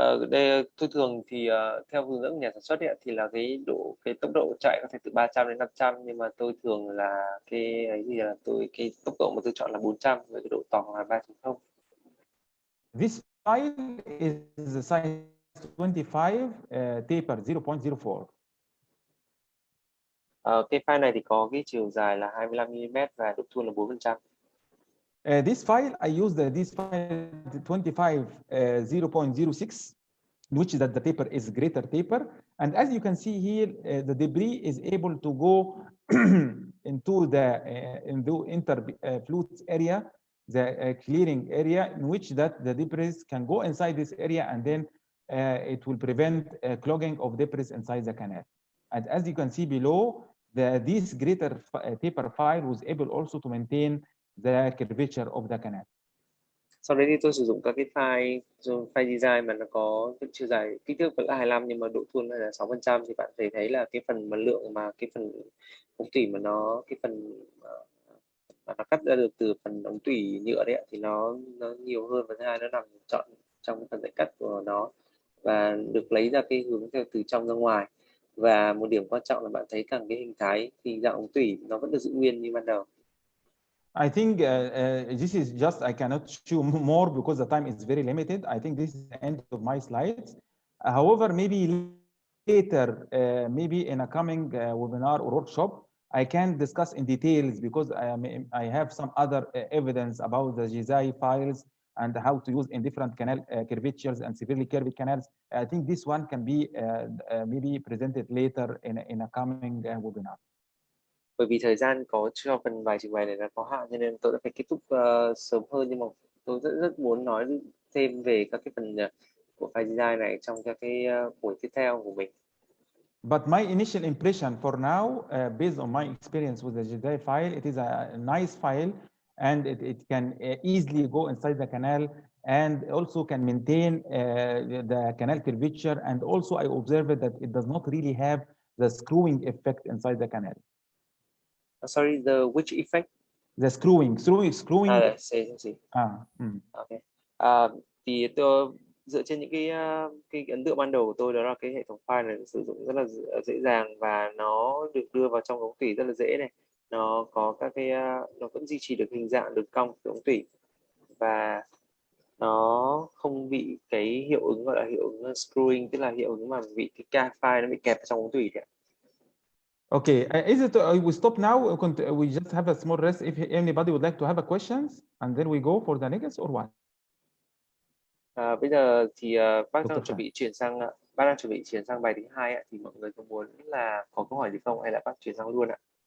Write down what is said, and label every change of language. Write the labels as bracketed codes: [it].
[vi] Đây tôi thường thì theo hướng dẫn của nhà sản xuất ấy, thì là cái tốc độ chạy có thể từ 300 đến 500, nhưng mà tôi thường là cái tốc độ mà tôi chọn là 400 với cái độ tỏ là 3.0. [en] This file is the size 25 taper 0.04. [vi] Cái file này thì có cái chiều dài là 25 mm và độ thuôn là 4%. [en] This file I use this file 25 0.06, in which that the taper is greater taper, and as you can see here, the debris is able to go into the interfluence area, the clearing area, in which that the debris can go inside this area, and then it will prevent clogging of debris inside the canal. And as you can see below, this greater taper file was able also to maintain the curvature of the canal. [vi] Sau đấy thì tôi sử dụng các cái file design mà nó có cái chiều dài kích thước vẫn là 25 nhưng mà độ thuôn là 6%, thì bạn thấy là cái phần lượng mà cái phần ống tủy mà nó cái phần mà nó cắt ra được từ phần ống tủy nhựa đấy thì nó nhiều hơn, và thứ hai nó nằm trọn trong phần dãy cắt của nó và được lấy ra cái hướng theo từ trong ra ngoài. Và một điểm quan trọng là bạn thấy rằng cái hình thái thì dạng ống tủy nó vẫn được giữ nguyên như ban đầu. [en] I think this is just, I cannot show more because the time is very limited. I think this is the end of my slides. However, maybe later, maybe in a coming webinar or workshop, I can discuss in details because I have some other evidence about the GZI files and how to use in different canal curvatures and severely curved canals. I think this one can be maybe presented later in a coming webinar. [vi] Bởi vì thời gian có cho phần bài trình bày này là có hạn, cho nên tôi đã phải kết thúc sớm hơn, nhưng mà tôi rất muốn nói thêm về các cái phần của file design này trong các cái buổi tiếp theo của mình. [en] But my initial impression for now, based on my experience with the GZI file, it is a nice file, and it can easily go inside the canal and also can maintain the canal curvature. And also I observed that it does not really have the screwing effect inside the canal. Sorry, which effect? The screwing. See. Mm. Okay. [vi] Thì tôi dựa trên những cái ấn tượng ban đầu của tôi, đó là cái hệ thống file này sử dụng rất là dễ dàng và nó được đưa vào trong ống tủy rất là dễ này. Nó có các cái nó vẫn duy trì được hình dạng đường cong của ống tủy và nó không bị cái hiệu ứng gọi là hiệu ứng screwing, tức là hiệu ứng mà bị cái file nó bị kẹp trong ống tủy đấy. [en] Okay, is it we stop now? We just have a small rest. If anybody would like to have a questions, and then we go for the next or what? [vi] Bây giờ thì bác [en] Dr. [vi] đang chuẩn bị chuyển sang bài thứ hai ạ. Thì mọi người có muốn là có câu hỏi gì không hay là bác chuyển sang luôn ạ?